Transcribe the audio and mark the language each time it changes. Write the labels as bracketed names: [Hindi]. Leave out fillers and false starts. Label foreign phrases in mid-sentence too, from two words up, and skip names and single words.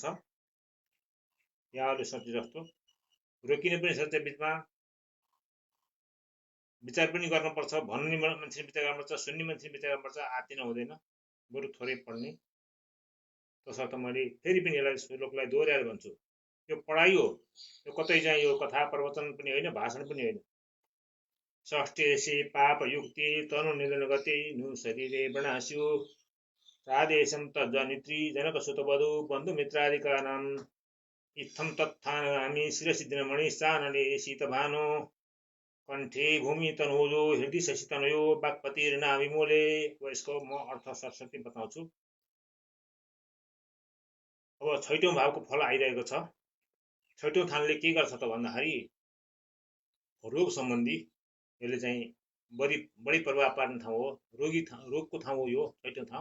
[Nepali] यहाँहरूले सोचे जस्तो रोकिने पनि सक्छ, बिचमा विचार पनि गर्नुपर्छ, भन्ने मान्छे विचार गर्नुपर्छ, सुन्ने मान्छे विचार गर्नुपर्छ। आत्तिन हुँदैन, बरु थोरै पढ्ने। तसर्थ मैले फेरि पनि यसलाई श्लोकलाई दोहोऱ्याएर भन्छु, यो पढाइ हो, यो कतै चाहिँ यो कथा प्रवचन पनि होइन, भाषण पनि होइन। [Sanskrit] षष्ठेसी पाप युक्ति तनु निधन गति नु शरीरे वृणास्यु राधेशम तज्जनित्री जनक सुत वधु बन्धु मित्रादिकानां इत्थम तत्थानगामी शिरसि दिनमणि चानने शीतभानो कण्ठे भूमि तनोजो हृदय शशि तनयो वाक्पतिर्ना विमोले। [Nepali] अब यसको म अर्थ सरस्वती बताउँछु। अब छैटौं भावको फल आइरहेको छ। छैटौं थानले के गर्छ त भन्दाखेरि रोग सम्बन्धी यसले चाहिँ बढी प्रभाव पार्ने ठाउँ हो, रोगको ठाउँ हो यो छैटौं ठाउँ।